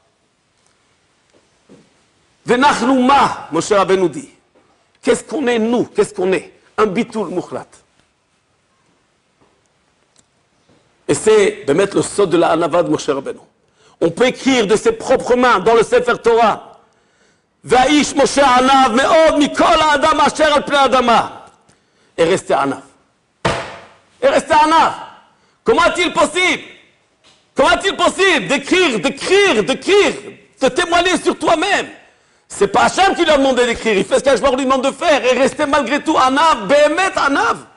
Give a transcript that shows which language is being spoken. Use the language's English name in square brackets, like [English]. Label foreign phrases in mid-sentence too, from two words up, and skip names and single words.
[Hebrew] ונחנו מה, [French] Moshe Rabbeinu dit. Qu'est-ce qu'on est, nous? Qu'est-ce qu'on est? Un [Hebrew] ביטול מוחלט. [French] Et c'est de mettre le sod de la Hanava de Moshe Rabbeinu. On peut écrire de ses propres mains dans le Sefer Torah. [Hebrew] והאיש משה ענו מאד מכל האדם אשר על פני האדמה. [French] Et rester Anav. Et rester Anav. Comment est-il possible? Comment est-il possible d'écrire, de témoigner sur toi-même? C'est pas Hachem qui lui a demandé d'écrire, il fait ce qu'Hachem lui demande de faire et rester malgré tout Anav, [Hebrew] באמת ענו.